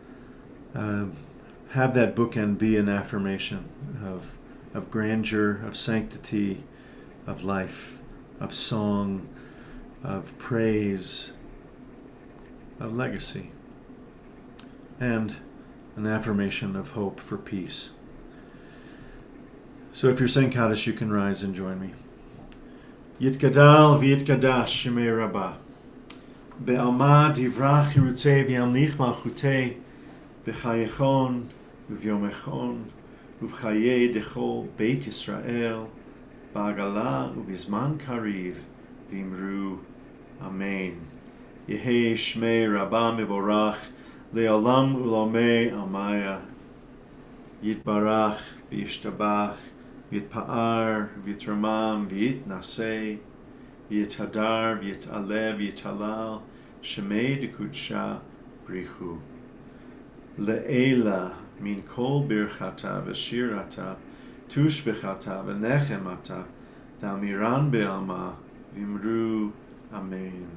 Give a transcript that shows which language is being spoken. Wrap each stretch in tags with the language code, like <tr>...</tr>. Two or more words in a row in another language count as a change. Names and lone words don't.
<en>have that bookend be an affirmation of grandeur, of sanctity, of life, of song, of praise, of legacy, and an affirmation of hope for peace. So if you're saying Kaddish, you can rise and join me.</en> <arc>Yitgadal v'yitgadash Shemei Rabbah. Be'alma divrach yirutei v'yamlich malchutei b'chayechon u'v'yomechon u'v'chayei dechol Beit Yisrael ba'agala u'bizman kariv v'imru Amen. Yehei Shmei Rabbah mivorach Le'olam u'lomei amaya Yitbarach v'yishtabach v'yitpa'ar v'yitramam v'yitnasei v'yithadar v'yit'aleh v'yit'alal Shemei dekudsha brichu Le'ela min kol birchata v'shirata tushbechata v'nechemata damiran be'alma v'imru Amen.</arc>